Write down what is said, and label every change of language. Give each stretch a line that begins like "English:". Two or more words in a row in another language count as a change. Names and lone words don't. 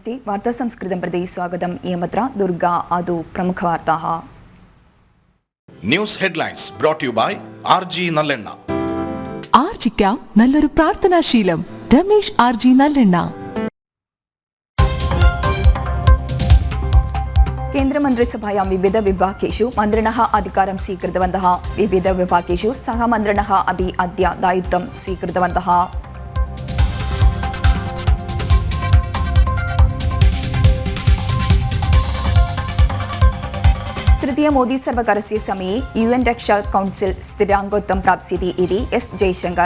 Sanskrit: वार्ता संस्कृतं प्रति स्वागतम् इयमत्र दुर्गा आदौ प्रमुखवार्ताः
English: News headlines brought you by ആർജി നല്ലെണ്ണ.
Malayalam: ആർജിക്കാം നല്ലൊരു പ്രാർത്ഥനാശീലം. രമേശ് ആർജി നല്ലെണ്ണ.
Sanskrit: केन्द्रमन्त्रिसभायां विविधविभागेषु मन्त्रिणः अधिकारं स्वीकृतवन्तः. विविधविभागेषु सहमन्त्रिणः अपि अद्य दायित्वं स्वीकृतवन्तः. तृतीय मोदी सर्वकारस्य समये UN रक्षा कौन्सिल् स्थिराङ्गत्वं प्राप्स्यति इति S जयशङ्कर.